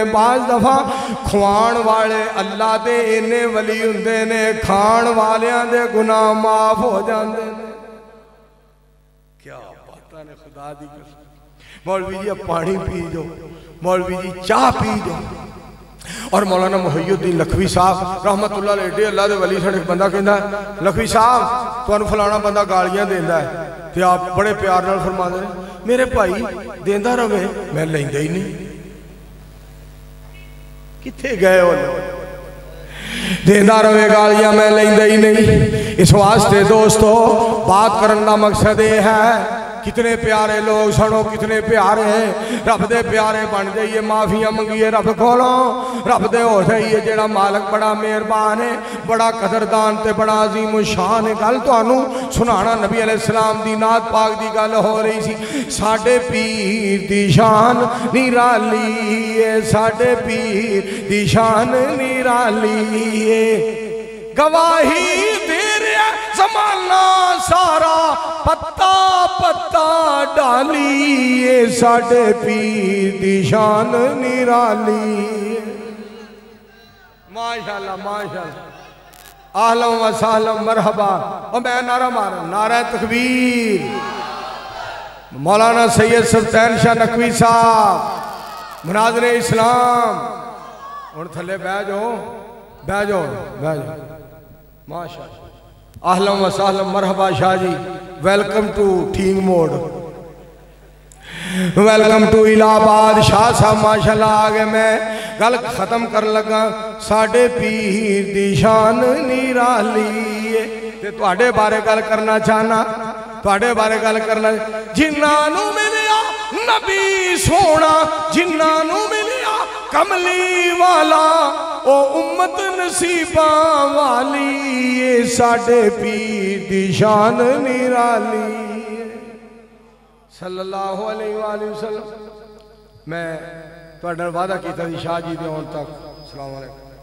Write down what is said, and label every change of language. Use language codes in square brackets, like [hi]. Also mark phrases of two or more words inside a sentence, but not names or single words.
[pa] ਬਾਜ਼ ਦਫ਼ਾ ਖੁਆਣ ਵਾਲੇ ਅੱਲਾਹ ਦੇ ਇੰਨੇ ਵਲੀ ਹੁੰਦੇ ਨੇ, ਖਾਣ ਵਾਲਿਆਂ ਦੇ ਗੁਨਾਹ ਮਾਫ਼ ਹੋ ਜਾਤੇ ਨੇ। ਕਿਆ ਬਾਤ ਨੇ ਖ਼ੁਦਾ ਦੀ ਕਸਮ। ਮੌਲਵੀ ਜੀ ਪਾਣੀ ਪੀ ਦੋ, ਮੌਲਵੀ ਜੀ ਚਾਹ ਪੀ ਦੋ। ਔਰ ਮੌਲਾਨਾ ਮੁਹੱਯਿੱਦੀਨ ਲਖਵੀ ਸਾਹਬ [ar] رحمة الله عليه [pa] ਏਡੇ ਅੱਲਾਹ ਦੇ ਵਲੀ ਸਾਡੇ ਬੰਦਾ ਕਹੰਦਾ ਲਖਵੀ ਸਾਹਬ ਤੁਹਾਨੂੰ ਫਲਾਣਾ ਬੰਦਾ ਗਾਲ੍ਹੀਆਂ ਦੇਂਦਾ ਹੈ, ਤੇ ਆਪ ਬੜੇ ਪਿਆਰ ਨਾਲ ਫਰਮਾਂਦੇ ਨੇ ਮੇਰੇ ਭਾਈ ਦੇਂਦਾ ਰਵੇ, ਮੈਂ ਲੈਂਦਾ ਹੀ ਨਹੀਂ। ਕਿੱਥੇ ਗਏ ਹੋ? ਦੇਂਦਾ ਰਵੇ ਗਾਲ੍ਹੀਆਂ, ਮੈਂ ਲੈਂਦਾ ਹੀ ਨਹੀਂ। [ur] اس واسطے دوستوں بات کرنے کا مقصد یہ ہے, [pa] ਕਿਤਨੇ ਪਿਆਰੇ ਲੋਗ ਸੁਣੋ, ਕਿਤਨੇ ਪਿਆਰੇ ਰੱਬ ਦੇ ਪਿਆਰੇ ਬਣ ਜਾਈਏ, ਮਾਫ਼ੀਆਂ ਮੰਗੀਏ ਰੱਬ ਕੋਲੋਂ, ਰੱਬ ਦੇ ਹੋ ਜਾਈਏ ਜੇੜ੍ਹਾ ਮਾਲਕ ਬੜਾ ਮਿਹਰਬਾਨ ਹੈ, ਬੜਾ ਕਦਰਦਾਨ ਤੇ ਬੜਾ ਅਜ਼ੀਮ ਸ਼ਾਨ ਹੈ। ਗੱਲ ਤੁਹਾਨੂੰ ਸੁਣਾਨਾ, ਨਬੀ ਅਲੈਹਿੱਸਲਾਮ ਦੀ ਨਾਤ ਪਾਕ ਦੀ ਗੱਲ ਹੋ ਰਹੀ ਸੀ। ਸਾਡੇ ਪੀਰ ਦੀ ਸ਼ਾਨ ਨਿਰਾਲੀ ਹੈ, ਸਾਡੇ ਪੀਰ ਦੀ ਸ਼ਾਨ ਨਿਰਾਲੀ ਹੈ, ਗਵਾਹੀ ਦੇ ਰਿਹਾ ਜ਼ਮਾਨਾ ਸਾਰਾ, ਪੱਤਾ ਪੱਤਾ ਡਾਲੀ ਯੇ ਸਾਡੇ ਪੀਰ ਦੀ ਸ਼ਾਨ ਨਿਰਾਲੀ। [ar] ما شاء الله ما شاء الله، أهلاً وسهلاً مرحبا. [pa] ਔਰ ਮੈਂ ਨਾਰਾ ਮਾਰ, ਨਾਰਾ ਤਕਬੀਰ। ਮੌਲਾਨਾ ਸੱਯਦ ਸੁਲਤਾਨ ਸ਼ਾਹ ਨਕਵੀ ਸਾਹਬ ਮੁਨਾਜ਼ਿਰ ਇਸਲਾਮ, ਹੁਣ ਥੱਲੇ ਬਹਿ ਜਾਓ, ਬਹਿ ਜਾਓ, ਬਹਿ ਜਾਓ। [ar] ما شاء الله، أهلاً وسهلاً مرحبا [en] शाह जी, welcome to Theek Mod, welcome to Allahabad. [pa] ਸ਼ਾਹ ਸਾਹਬ ਮਾਸ਼ਾਅੱਲਾਹ ਆ ਗਏ। ਮੈਂ ਗੱਲ ਖ਼ਤਮ ਕਰ ਲੱਗਾ, ਸਾਡੇ ਪੀਰ ਦੀ ਸ਼ਾਨ ਨਿਰਾਲੀ ਹੈ, ਤੇ ਤੁਹਾਡੇ ਬਾਰੇ ਗੱਲ ਕਰਨਾ ਚਾਹਨਾ, ਤੁਹਾਡੇ ਬਾਰੇ ਗੱਲ ਕਰਨਾ। ਜਿਨ੍ਹਾਂ ਨੂੰ ਮਿਲਿਆ ਨਬੀ ਸੋਹਣਾ, ਜਿਨ੍ਹਾਂ ਨੂੰ ਮਿਲਿਆ ਕਮਲੀ ਵਾਲਾ, ਓ ਉੱਮਤ ਨਸੀਬਾਂ ਵਾਲੀ, ਯੇ ਸਾਡੇ ਪੀਰ ਦੀ ਸ਼ਾਨ ਨਿਰਾਲੀ [ar] صلى الله عليه وسلم. [pa] ਮੈਂ ਤੁਹਾਡੇ ਨਾਲ ਵਾਅਦਾ ਕੀਤਾ ਸੀ ਸ਼ਾਹ ਜੀ ਦੇ ਆਉਣ ਤਕ। [ar] السلام عليكم.